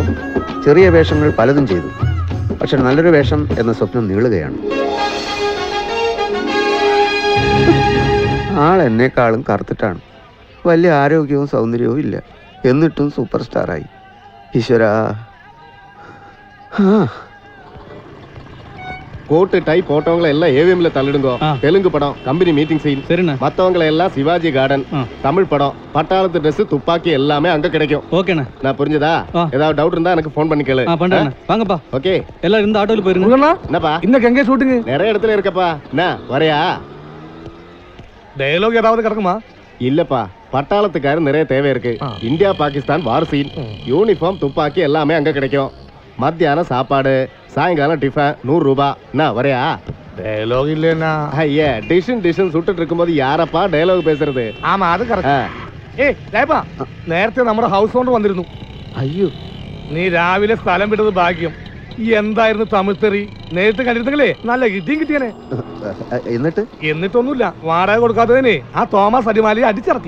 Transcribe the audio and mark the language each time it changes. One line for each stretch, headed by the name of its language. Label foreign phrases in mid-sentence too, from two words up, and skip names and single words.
Malayalam: ചെറിയ വേഷങ്ങൾ പലതും ചെയ്തു, പക്ഷെ നല്ലൊരു വേഷം എന്ന സ്വപ്നം നീളുകയാണ്. ആൾ എന്നെക്കാളും കറുത്തിട്ടാണ്. വലിയ ആരോഗ്യവും സൗന്ദര്യവും ഇല്ല, എന്നിട്ടും സൂപ്പർ സ്റ്റാറായി. ഈശ്വരാ.
English: coat tie
Tamil: போட்டவங்களை எல்லாம் ஏவிஎம்ல தள்ளிடுங்க. தெலுங்கு படம்
English: company meeting scene,
Tamil: மத்தவங்களை எல்லாம் சிவாஜி கார்டன். தமிழ் படம் பட்டாளத்து ட்ரெஸ் துப்பாக்கி எல்லாமே அங்க கிடைக்கும். ஓகேண்ணா. நான் புரிஞ்சதா? ஏதாவது டவுட் இருந்தா எனக்கு ஃபோன் பண்ணி கேளு. பண்றேன். வாங்கப்பா. ஓகே. எல்லாரும் இந்த ஆட்டோல போயிருங்க. என்னப்பா இன்னைக்கு எங்க ஷூட்டிங்? நிறைய இடத்துல இருக்கப்பா. என்ன வரையா? டயலாக் ஏதாவது கிடக்குமா? இல்லப்பா, பட்டாளத்துக்காரர் நிறைய தேவை இருக்கு. இந்தியா பாகிஸ்தான்
English: war scene,
Tamil: யூனிஃபார்ம் துப்பாக்கி எல்லாமே அங்க கிடைக்கும். மத்தியானம் சாப்பாடு, சாயங்காலம் டிஃபன் 100 ரூபாய். என்ன வரையா? டயலாக் இல்லனா? ஐயா, டிஷன் சுட்டுட்டு இருக்கும்போது யாரப்பா டயலாக் பேசுறது?
Malayalam: ആമാ, അത് കറക്റ്റ്. ഏയ് ലേപ്പാ, നേരത്തെ നമ്മുടെ
English: house owner
Malayalam: വന്നിരുന്നു. അയ്യോ, നീ രാവിലെ സ്ഥലം വിട്ടത് ഭാഗ്യം. ഈ എന്തായിരുന്നു തമിഴ് തെറി? നേരിട്ട് കണ്ടിരുന്നെങ്കിലേ നല്ല ഇടിയും കിട്ടിയനെ. എന്നിട്ടൊന്നുമില്ല, വാടക കൊടുക്കാത്തതിനെ ആ തോമസ് അടിമാലി അടിച്ചിറക്കി.